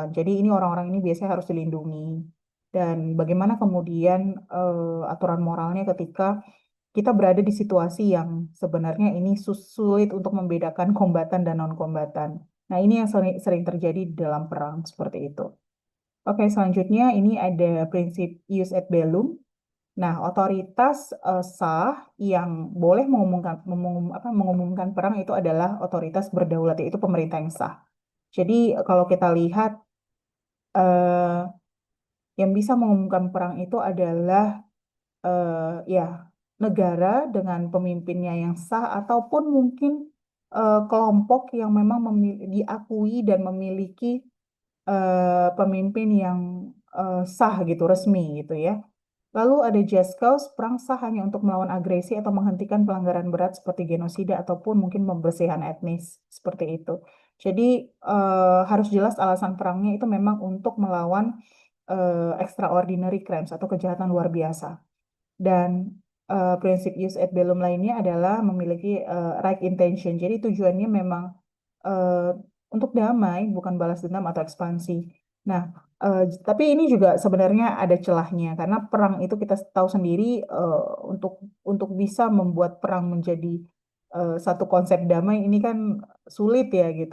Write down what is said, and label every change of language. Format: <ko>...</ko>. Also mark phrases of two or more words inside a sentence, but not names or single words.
<id>Jadi ini orang-orang ini biasanya harus dilindungi. Dan bagaimana kemudian aturan moralnya ketika kita berada di situasi yang sebenarnya ini sulit untuk membedakan kombatan dan non-kombatan. Nah, ini yang sering terjadi di dalam perang seperti itu. Oke, selanjutnya ini ada prinsip</id> <la>ius et bellum.</la> <id>Nah, otoritas sah yang boleh mengumumkan perang itu adalah otoritas berdaulat, yaitu pemerintah yang sah. Jadi, kalau kita lihat eh, yang bisa mengumumkan perang itu adalah ya negara dengan pemimpinnya yang sah ataupun mungkin kelompok yang memang diakui dan memiliki pemimpin yang sah gitu, resmi gitu ya. Lalu ada</id> <en>just cause,</en> <id>perang sah hanya untuk melawan agresi atau menghentikan pelanggaran berat seperti genosida ataupun mungkin pembersihan etnis seperti itu. Jadi harus jelas alasan perangnya itu memang untuk melawan</id> <en>extraordinary crimes</en> <id>atau kejahatan luar biasa. Dan prinsip</id> <la>jus et bellum</la> <id>lainnya adalah memiliki</id> <en>right intention.</en> <id>Jadi tujuannya memang eh, untuk damai, bukan balas dendam atau ekspansi. Nah, tapi ini juga sebenarnya ada celahnya karena perang itu kita tahu sendiri untuk bisa membuat perang menjadi satu konsep damai ini kan sulit ya gitu.</id>